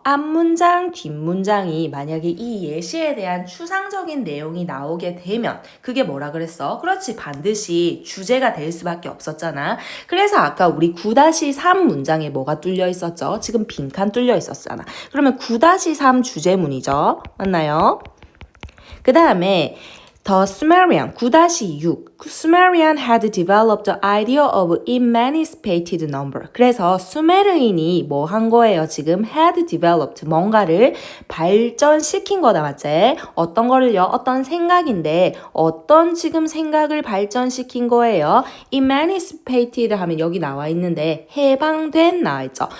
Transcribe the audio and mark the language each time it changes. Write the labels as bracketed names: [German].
[Korean] 앞문장, 뒷문장이 만약에 이 예시에 대한 추상적인 내용이 나오게 되면 그게 뭐라 그랬어? 그렇지. 반드시 주제가 될 수밖에 없었잖아. 그래서 아까 우리 9-3 문장에 뭐가 뚫려 있었죠? 지금 빈칸 뚫려 있었잖아. 그러면 9-3 주제문이죠. 맞나요? 그 다음에 [English] The Sumerian 9-6 Sumerian had developed the idea of emancipated number. [Korean] 그래서 수메르인이 뭐 한 거예요? 지금 [English] had developed [Korean] 뭔가를 발전시킨 거다. 맞지? 어떤 거를요? 어떤 생각인데 어떤 지금 생각을 발전시킨 거예요? emancipated 하면 여기 나와 있는데 해방된 나와 있죠.